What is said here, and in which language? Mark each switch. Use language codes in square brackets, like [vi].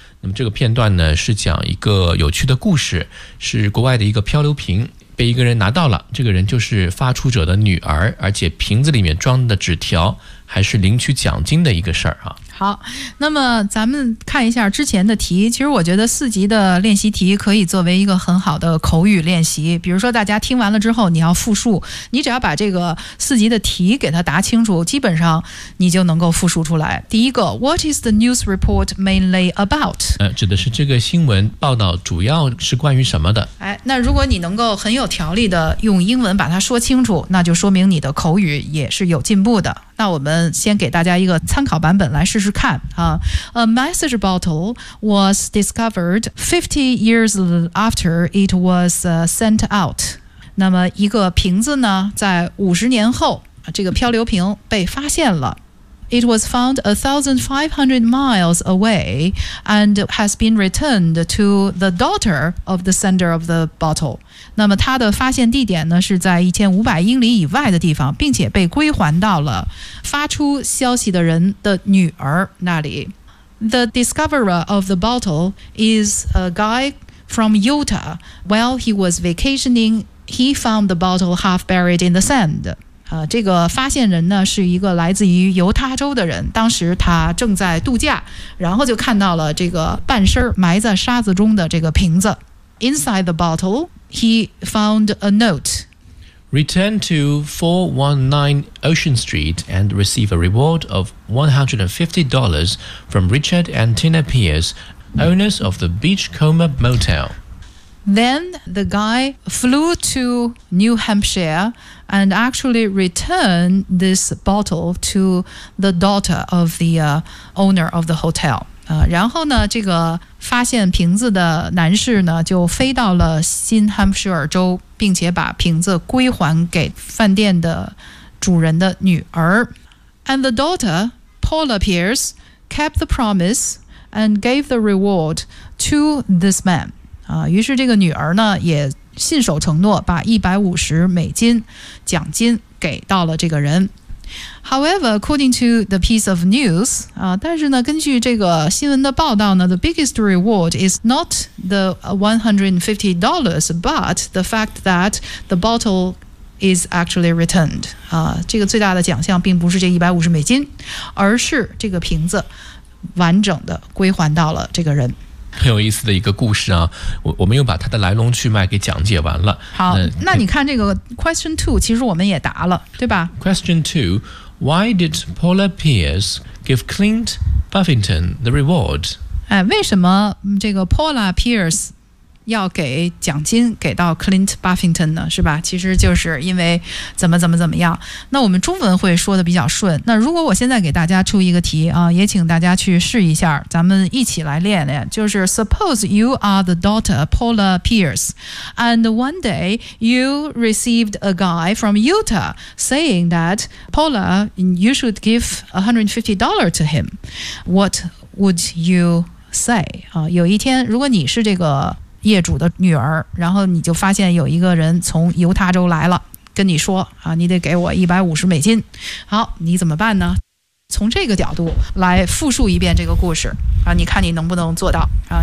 [zh] 那么这个片段呢，是讲一个有趣的故事，是国外的一个漂流瓶被一个人拿到了，这个人就是发出者的女儿，而且瓶子里面装的纸条还是领取奖金的一个事儿啊。好，那么咱们看一下之前的题，其实我觉得四级的练习题可以作为一个很好的口语练习，比如说大家听完了之后你要复述，你只要把这个四级的题给它答清楚，基本上你就能够复述出来。 [en] 第一个 What is the news report mainly about？ [zh] 指的是这个新闻报道主要是关于什么的。哎，那如果你能够很有条理的用英文把它说清楚，那就说明你的口语也是有进步的。那我们先给大家一个参考版本来试试看啊。 [en] A message bottle was discovered 50 years after it was sent out. [zh] 那么一个瓶子呢，在50年后，这个漂流瓶被发现了。 [en] It was found 1,500 miles away and has been returned to the daughter of the sender of the bottle. [zh] 那么它的发现地点呢，是在1500英里以外的地方，并且被归还到了发出消息的人的女儿那里。 [en] The discoverer of the bottle is a guy from Utah. While he was vacationing, he found the bottle half buried in the sand. [zh] 这个发现人呢是一个来自于犹他州的人，当时他正在度假，然后就看到了这个半身埋在沙子中的这个瓶子。 [en] Inside the bottle, he found a note. Return to 419 Ocean Street and receive a reward of $150 from Richard and Tina Pierce, owners of the Beachcomber Motel. Then the guy flew to New Hampshire. And actually return this bottle to the daughter of the owner of the hotel. [zh] 然后呢，这个发现瓶子的男士呢，就飞到了新罕布什尔州，并且把瓶子归还给饭店的主人的女儿。 [en] And the daughter, Paula Pierce, kept the promise and gave the reward to this man. [zh] 于是这个女儿呢，也信守承诺，把$150奖金给到了这个人。 [en] However, according to the piece of news, [zh] 但是呢，根据这个新闻的报道呢 [en] ，the biggest reward is not the $150, but the fact that the bottle is actually returned. [zh] 这个最大的奖项并不是这$150，而是这个瓶子完整的归还到了这个人。很有意思的一个故事啊，我们又把它的来龙去脉给讲解完了。好，那你看这个 [en] question two， [zh] 其实我们也答了，对吧 [en] ？Question two， why did Paula Pierce give Clint Buffington the reward？ [zh] 哎，为什么这个 Paula Pierce 要给奖金给到 Clint Buffington 呢？是吧？其实就是因为怎么样。那我们中文会说的比较顺。那如果我现在给大家出一个题啊，也请大家去试一下，咱们一起来练练。 [en] 就是 Suppose you are the daughter Paula Pierce, and one day you received a guy from Utah saying that Paula, you should give $150 to him. What would you say? [zh] 有一天，如果你是这个业主的女儿，然后你就发现有一个人从犹他州来了。跟你说啊，你得给我$150。好，你怎么办呢？从这个角度来复述一遍这个故事啊，你看你能不能做到啊？